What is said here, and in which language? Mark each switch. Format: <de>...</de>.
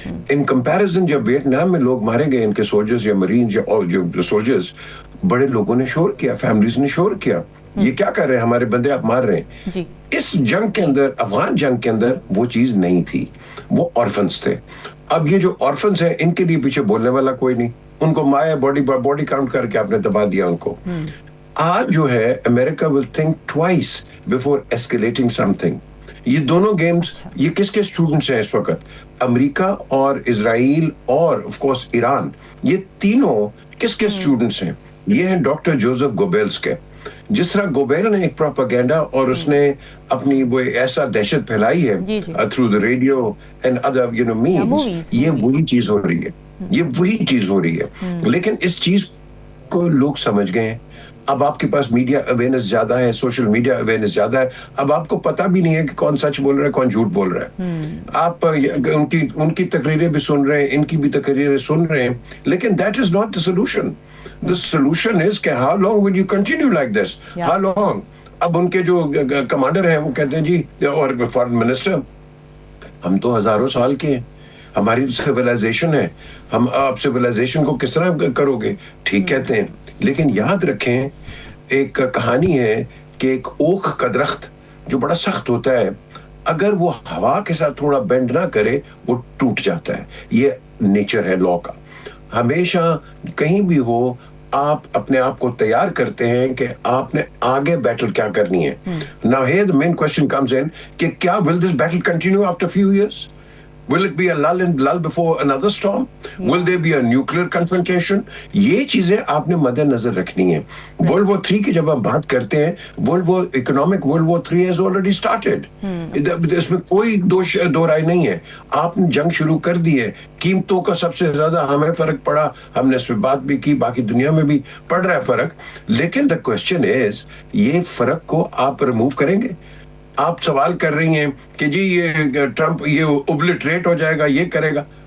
<ur>In comparison جب Vietnam میں لوگ مارے گئے, ان کے سولجرز یا مرین یا جو سولجرز, بڑے لوگوں نے شور کیا, فیملیز نے شور کیا, یہ کیا کر رہے ہیں ہمارے بندے, آپ مار رہے ہیں. اس جنگ کے اندر, افغان جنگ کے اندر وہ چیز نہیں تھی, وہ آرفنس تھے. اب یہ جو آرفنس ہیں ان کے لیے پیچھے بولنے والا کوئی نہیں, ان کو مایا باڈی کاؤنٹ کر کے آپ نے دبا دیا ان کو. آج جو ہے</ur> <en>امریکہ will think twice before escalating something.</en> <ur>یہ دونوں گیمز, یہ کس کے اسٹوڈنٹس ہیں اس وقت؟ امریکہ اور اسرائیل اور آف کورس ایران, یہ تینوں کس کے اسٹوڈنٹس ہیں؟ یہ ہیں ڈاکٹر جوزف گوبیلس کے. جس طرح گوبیل نے ایک پروپیگنڈا اور اس نے اپنی وہ ایسا دہشت پھیلائی ہے</ur> <en>through the radio and other means,</en> <ur>یہ وہی چیز ہو رہی ہے, یہ وہی چیز ہو رہی ہے. لیکن اس چیز کو لوگ سمجھ گئے ہیں. اب آپ کے پاس میڈیا اویئرنس زیادہ ہے, سوشل میڈیا اویئرنس زیادہ ہے. اب آپ کو پتہ بھی نہیں ہے کہ کون سچ بول رہا ہے, کون جھوٹ بول رہا ہے. آپ ان کی تقریریں بھی سن رہے ہیں, ان کی بھی تقریریں سن رہے ہیں, لیکن</ur> <en>That is not the solution. The solution is کہ how long will you continue like this? How long?</en> <ur>اب ان کے جو کمانڈر ہیں وہ کہتے ہیں جی, اور فارن منسٹر, ہم تو ہزاروں سال کے ہیں, ہماری سویلائزیشن ہے, ہم آپ سویلائزیشن کو کس طرح کرو گے؟ ٹھیک کہتے ہیں, لیکن یاد رکھیں ایک کہانی ہے کہ ایک اوک کا درخت جو بڑا سخت ہوتا ہے, اگر وہ ہوا کے ساتھ تھوڑا بینڈ نہ کرے وہ ٹوٹ جاتا ہے. یہ نیچر ہے لا کا. ہمیشہ کہیں بھی ہو آپ اپنے آپ کو تیار کرتے ہیں کہ آپ نے آگے بیٹل کیا کرنی ہے.</ur> <en>Now here the main question comes in</en> <ur>کہ کیا</ur> <en>will this battle continue after few years? Will it be a lull before another storm? Will there be a nuclear confrontation?</en> <ur>یہ چیزیں آپ نے مد نظر رکھنی ہیں.</ur> <en>World War III</en> <ur>کی جب ہم بات کرتے ہیں,</ur> <en>economic World War III has already started.</en> <ur>اس میں کوئی دو رائے نہیں ہے. آپ نے جنگ شروع کر دی ہے. قیمتوں کا سب سے زیادہ ہمیں فرق پڑا, ہم نے اس پہ بات بھی کی, باقی دنیا میں بھی پڑ رہا ہے فرق. لیکن</ur> <en>the question is,</en> <ur>یہ فرق کو آپ ریموو کریں گے؟ آپ سوال کر رہی ہیں کہ جی یہ ٹرمپ یہ اوبلٹریٹ ہو جائے گا, یہ کرے گا.</ur>